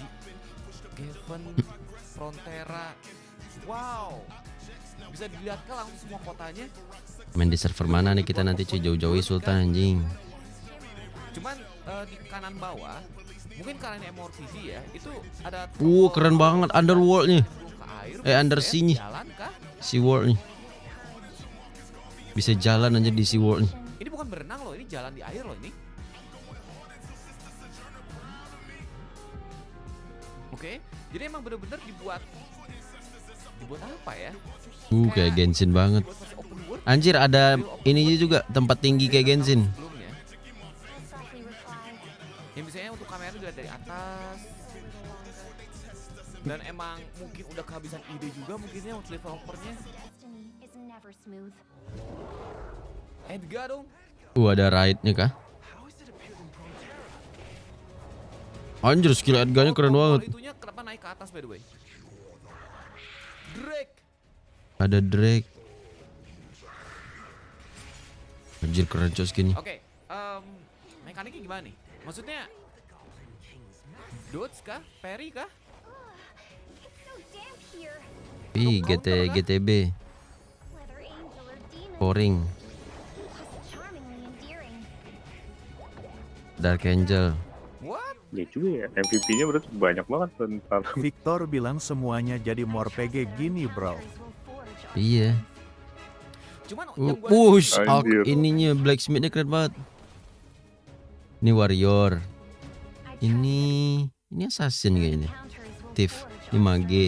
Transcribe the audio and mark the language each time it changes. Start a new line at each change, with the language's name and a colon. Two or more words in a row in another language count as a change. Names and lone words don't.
Indonesian: Gaven, Frontera. Wow. Bisa dilihat kan langsung semua kotanya. Main di server mana nih kita nanti cuy, jauh-jauh Sultan anjing. Cuman di kanan bawah, mungkin karena ini MMORPG ya, itu ada Keren banget underworld-nya. Undersea-nya.
English: Sea world
Indonesian: nih. Bisa jalan aja di
English: Sea world
Indonesian: nih. Ini bukan berenang loh, ini jalan di air loh ini. Oke, jadi emang bener-bener dibuat apa ya? Kayak Genshin banget. Anjir, ada ini juga tempat tinggi kayak Genshin. Yang biasanya untuk kamera dilihat dari atas. Dan emang mungkin udah kehabisan ide juga mungkinnya untuk developernya. Edgar dong. Ada raid-nya kah? Anjir, skill Edgar-nya keren banget. Itunya kenapa naik ke atas
English: by the way?
Indonesian: Drake. Ada Drake. Anjir, keren coy skinnya. Oke, mekaniknya gimana nih? Maksudnya dodge kah? Parry kah? GTB. Poring. Dark Angel. Ya juga ya, MVP-nya berarti banyak banget bentar. Victor bilang semuanya jadi more PG gini bro. Iya. Cuman ininya blacksmith-nya keren banget. Ini warrior. Ini assassin kayaknya. Thief. Ini mage.